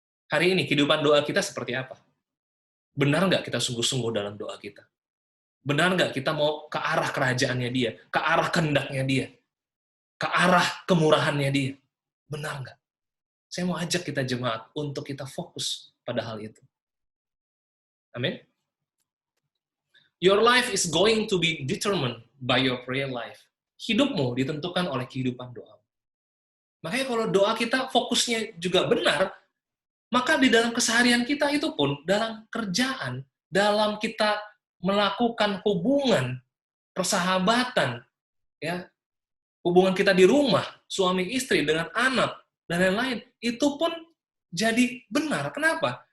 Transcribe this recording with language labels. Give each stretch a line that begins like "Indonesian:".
Indonesian: Hari ini kehidupan doa kita seperti apa? Benar nggak kita sungguh-sungguh dalam doa kita? Benar nggak kita mau ke arah kerajaannya dia, ke arah kehendaknya dia, ke arah kemurahannya dia? Benar nggak? Saya mau ajak kita jemaat untuk kita fokus pada hal itu. Amin.
English: Your life is going to be determined by your prayer life.
Indonesian: Hidupmu ditentukan oleh kehidupan doa. Makanya kalau doa kita fokusnya juga benar, maka di dalam keseharian kita itu pun, dalam kerjaan, dalam kita melakukan hubungan, persahabatan, ya, hubungan kita di rumah, suami istri dengan anak, dan lain-lain, itu pun jadi benar. Kenapa?